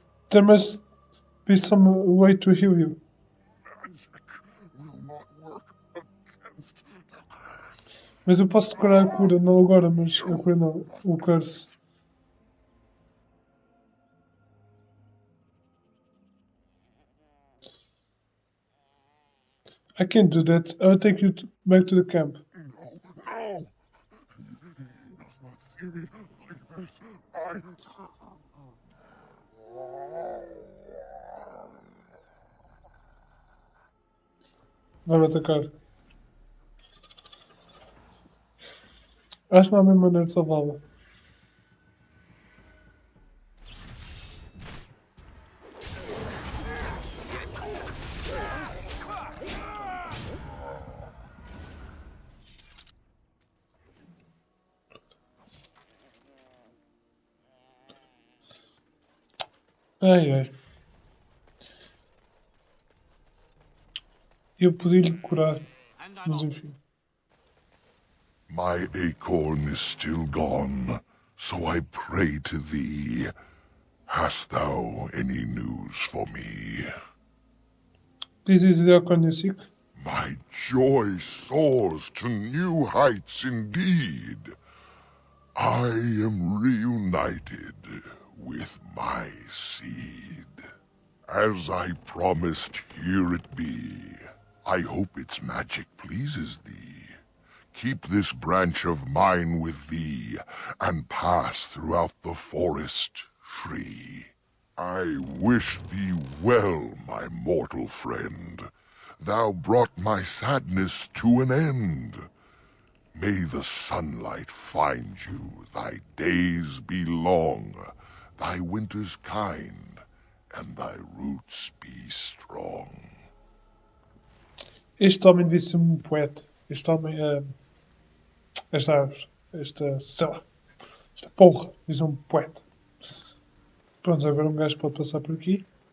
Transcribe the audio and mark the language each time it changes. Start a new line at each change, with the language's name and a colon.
English: There must be some way to heal you. Magic will not work against the curse.
Portuguese: Mas eu posso decorar a cura, não agora, mas a cura não, o curse.
English: I can't do that. I'll take you back to the camp. No. He does not see me like this.
Portuguese: Vai-me atacar. Acho que não há a mesma maneira de salvá-la. Ai. Eu podia-lhe curar, mas enfim.
English: My acorn is still gone, so I pray to thee. Hast thou any news for me? This is the acorn you seek? My joy soars to new heights indeed. I am reunited with my seed. As I promised, here it be. I hope its magic pleases thee. Keep this branch of mine with thee, and pass throughout the forest free. I wish thee well, my mortal friend. Thou brought my sadness to an end. May the sunlight find you, thy days be long, thy winters kind, and thy roots be strong.
Portuguese: Este homem devia ser um poeta. Este homem, esta árvore, sei lá, esta porra, devia ser um poeta. Pronto, agora um gajo pode passar por aqui.